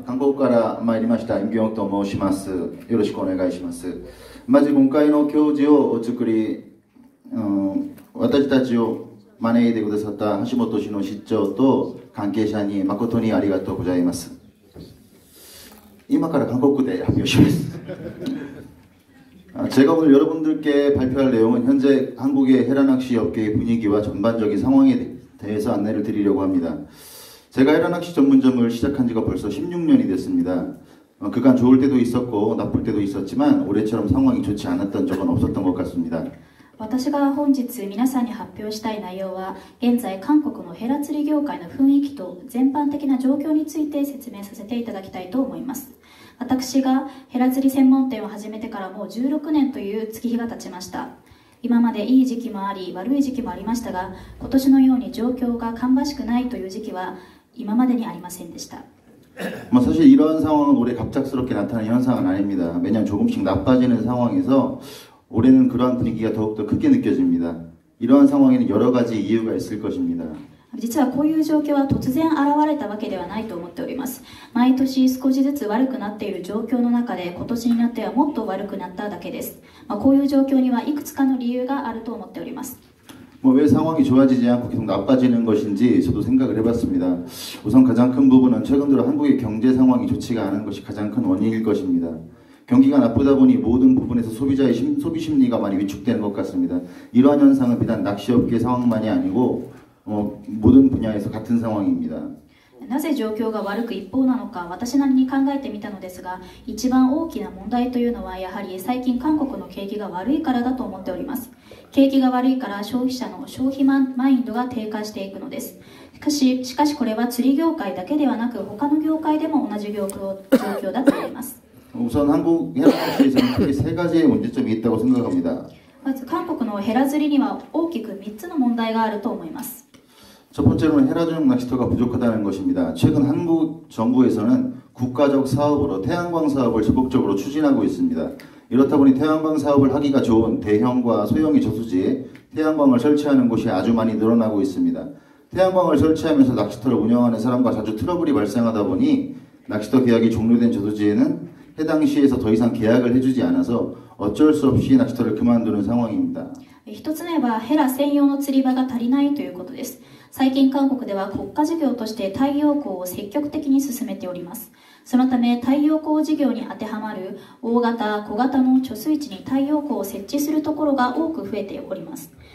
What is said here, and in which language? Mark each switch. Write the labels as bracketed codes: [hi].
[ja] 韓国から参りましたインギョンと申します。よろしくお願いします。まず今回の教授をお作り、私たちを招いてくださった橋本氏の市長と関係者に誠にありがとうございます。今から韓国で発表します。 [ko] 제가 오늘 여러분들께 발표할 내용은 현재 한국의 헤라낚시 업계의 분위기와 전반적인 상황에 대해서 안내를 드리려고 합니다. 제가 헤라낚시 전문점을 시작한 지가 벌써 16년이 됐습니다. 그간 좋을 때도 있었고 나쁠 때도 있었지만 올해처럼 상황이 좋지 않았던 적은 없었던 것 같습니다. [ja] 私が本日皆さんに発表したい内容は、現在韓国のヘラ釣り業界の雰囲気と全般的な状況について説明させていただきたいと思います。私がヘラ釣り専門店を始めてからもう16年という月日が経ちました。今までいい時期もあり悪い時期もありましたが、今年のように状況が芳しくないという時期は今までにありませんでした。 [ko] 사실 이런 상황은 올해 갑작스럽게 나타나는 현상은 아닙니다. 매년 조금씩 나빠지는 상황에서 올해는 그러한 분위기가 더욱더 크게 느껴집니다. 이러한 상황에는 여러 가지 이유가 있을 것입니다. [ja] 実はこういう状況は突然現れたわけではないと思っております。毎年少しずつ悪くなっている状況の中で今年になってはもっと悪くなっただけです。こういう状況にはいくつかの理由があると思っております。 [ko] 왜 상황이 좋아지지 않고 계속 나빠지는 것인지 저도 생각을 해봤습니다. 우선 가장 큰 부분은 최근 들어 한국의 경제 상황이 좋지가 않은 것이 가장 큰 원인일 것입니다. 경기가 나쁘다 보니 모든 부분에서 소비자의 소비 심리가 많이 위축되는 것 같습니다. 이러한 현상은 비단 낚시업계 상황만이 아니고 모든 분야에서 같은 상황입니다. [ja] なぜ状況が悪く一方なのか私なりに考えてみたのですが、一番大きな問題というのはやはり最近韓国の景気が悪いからだと思っております。景気が悪いから消費者の消費マインドが低下していくのです。しかしこれは釣り業界だけではなく他の業界でも同じ状況だと思います。 [ko] 우선 한국 해양낚시에서는 크게 세 가지의 문제점이 있다고 생각합니다. [ja] まず韓国のヘラ釣りには大きく3つの問題があると思います。 [ko] 첫 번째로는 헤라전용 낚시터가 부족하다는 것입니다. 최근 한국 정부에서는 국가적 사업으로 태양광 사업을 적극적으로 추진하고 있습니다. 이렇다 보니 태양광 사업을 하기가 좋은 대형과 소형의 저수지에 태양광을 설치하는 곳이 아주 많이 늘어나고 있습니다. 태양광을 설치하면서 낚시터를 운영하는 사람과 자주 트러블이 발생하다 보니 낚시터 계약이 종료된 저수지에는 해당 시에서 더 이상 계약을 해주지 않아서 어쩔 수 없이 낚시터를 그만두는 상황입니다. [ja] 一つ目はヘラ専用の釣り場が足りないということです。最近韓国では国家事業として太陽光を積極的に進めております。そのため太陽光事業に当てはまる大型小型の貯水池に太陽光を設置するところが多く増えております。